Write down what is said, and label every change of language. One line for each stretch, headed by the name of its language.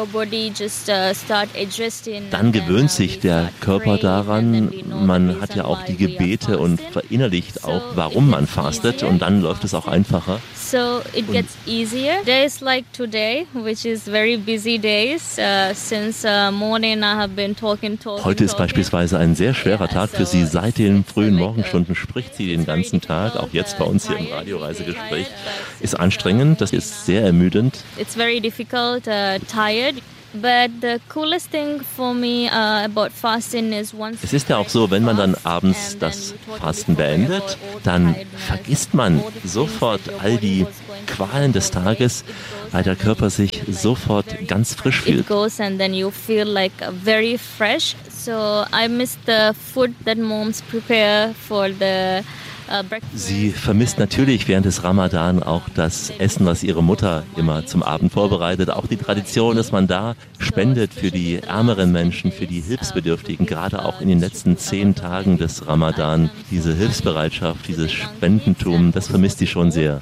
German: Dann gewöhnt sich der Körper daran. Man hat ja auch die Gebete und verinnerlicht auch, warum man fastet. Und dann läuft es auch einfacher.
English: So it gets easier. Days like today, which is very busy days, since morning I have been talking.
German: Heute ist beispielsweise ein sehr schwerer Tag für Sie. Seit den frühen Morgenstunden spricht sie den ganzen Tag, auch jetzt bei uns hier im Radioreisegespräch. Ist anstrengend, das ist sehr ermüdend.
English: It's very difficult, tired. But the coolest thing for me about fasting is once.
German: Es ist ja auch so, wenn man dann abends das Fasten beendet, dann vergisst man sofort all die Qualen des Tages, weil der Körper sich sofort ganz frisch fühlt.
English: It goes and then you feel like very fresh. So I miss the food that moms prepare for the
German: Sie vermisst natürlich während des Ramadan auch das Essen, was ihre Mutter immer zum Abend vorbereitet. Auch die Tradition, dass man da spendet für die ärmeren Menschen, für die Hilfsbedürftigen. Gerade auch in den letzten 10 Tagen des Ramadan, diese Hilfsbereitschaft, dieses Spendentum, das vermisst sie schon sehr.